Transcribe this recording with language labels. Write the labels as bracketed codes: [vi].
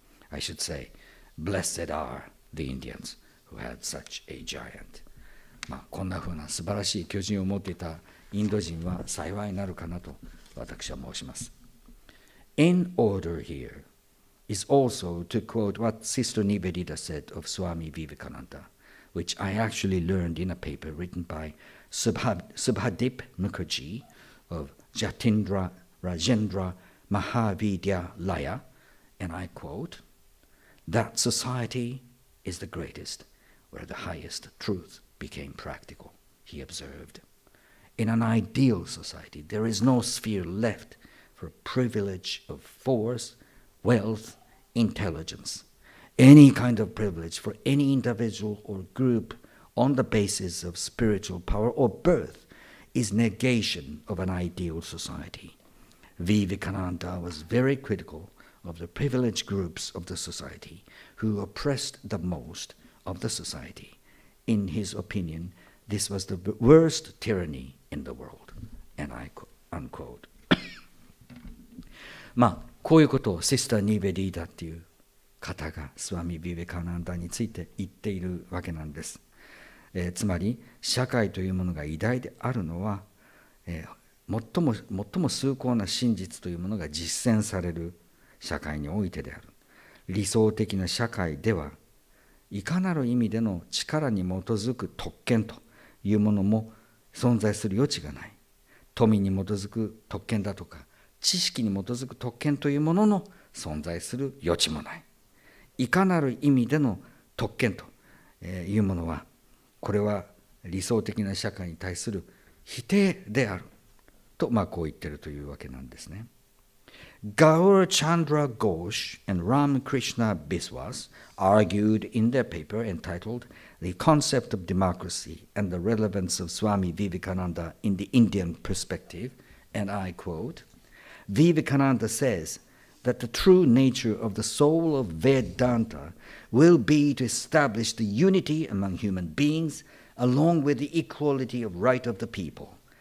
[en] I should say, blessed are the Indians who had such a giant. [ja] こんなふうな素晴らしい巨人を持っていたインド人は幸いなるかなと私は申します。 [en] In order here is also to quote what Sister Nivedita said of SWAMI VIVEKANANDA, which I actually learned in a paper written by Subhadip Mukherjee of Jatindra Rajendra Mahavidyalaya, and I quote, "That society is the greatest, where the highest truth became practical," he observed. In an ideal society, there is no sphere left for privilege of force, wealth, intelligence, any kind of privilege for any individual or group on the basis of spiritual power or birth is negation of an ideal society. Vivekananda was very critical of the privileged groups of the society who oppressed the most of the society. In his opinion, this was the worst tyranny in the world. And I unquote. [ja] こういうことをシスター・ニベディーダっていう方がスワミ・ビベカナンダについて言っているわけなんです。つまり社会というものが偉大であるのは、最も崇高な真実というものが実践される社会においてである。理想的な社会ではいかなる意味での力に基づく特権というものも存在する余地がない。富に基づく特権だとか知識に基づく特権というものの存在する余地もない。いかなる意味での特権というものは、これは理想的な社会に対する否定であると、こう言っているというわけなんですね。 [en] Gaur Chandra Ghosh and Ram Krishna Biswas argued in their paper entitled The Concept of Democracy and the Relevance of Swami Vivekananda in the Indian Perspective, and I quote, Vivekananda says that the true nature of the soul of Vedanta will be to establish the unity among human beings along with the equality of right of the people.